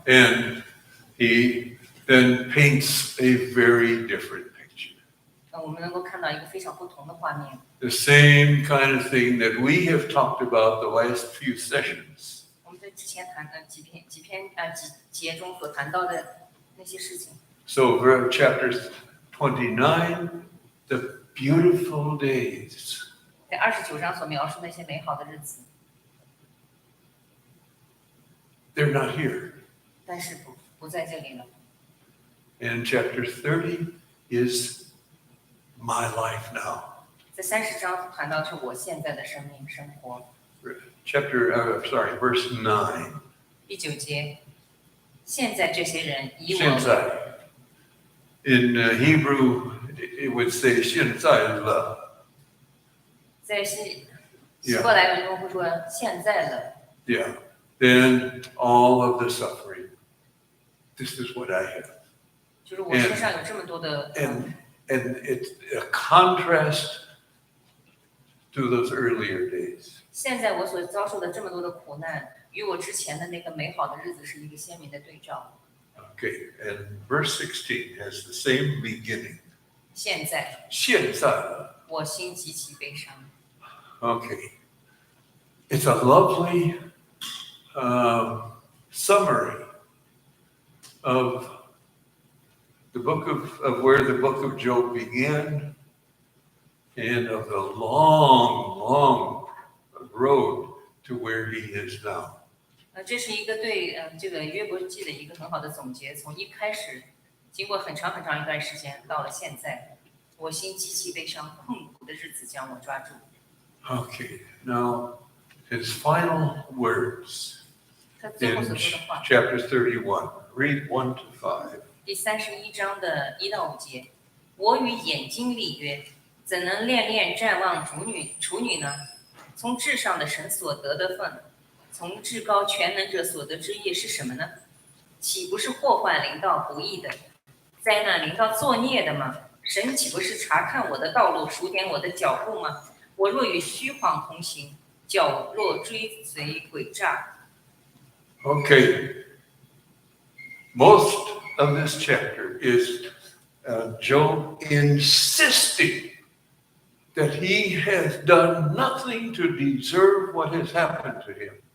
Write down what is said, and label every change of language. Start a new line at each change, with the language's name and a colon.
English: And he then paints a very different picture.
Chinese: 我们能够看到一个非常不同的画面。
English: The same kind of thing that we have talked about the last few sessions.
Chinese: 我们在之前谈的几节中所谈到的那些事情。
English: So chapter 29, the beautiful days.
Chinese: 在29章所描述那些美好的日子，
English: They're not here.
Chinese: 但是不在这里了。
English: And chapter 30 is my life now.
Chinese: 在30章谈到是我现在的生命生活。
English: Verse 9.
Chinese: 第9节，现在这些人以现在我
English: In Hebrew, it would say
Chinese: 现在了。在希伯来文中会说现在了。
English: Yeah. Then all of the suffering. This is what I have.
Chinese: 就是我身上有这么多的
English: And it's a contrast to those earlier days.
Chinese: 现在我所遭受的这么多的苦难，与我之前的那个美好的日子是一个鲜明的对照。
English: Okay, and verse 16 has the same beginning.
Chinese: 现在现在了。我心极其悲伤。
English: Okay. It's a lovely summary of the book of where the book of Job began and of the long, long road to where he is now.
Chinese: 这是一个对这个约伯记的一个很好的总结。从一开始，经过很长很长一段时间，到了现在，我心极其悲伤，困苦的日子将我抓住。
English: Okay, now his final words
Chinese: 他最后
English: in
Chinese: 所说的话，
English: chapter 31. Read 1 to 5.
Chinese: 第31章的1到5节，我与眼睛立约，怎能恋恋瞻望处女呢？从至上的神所得的份，从至高全能者所得之业是什么呢？岂不是祸患临到不义的，灾难临到作孽的吗？神岂不是查看我的道路，数点我的脚步吗？我若与虚谎同行，脚若追随诡诈。
English: Okay, most of this chapter is Job insisting that he has done nothing to deserve what has happened to him.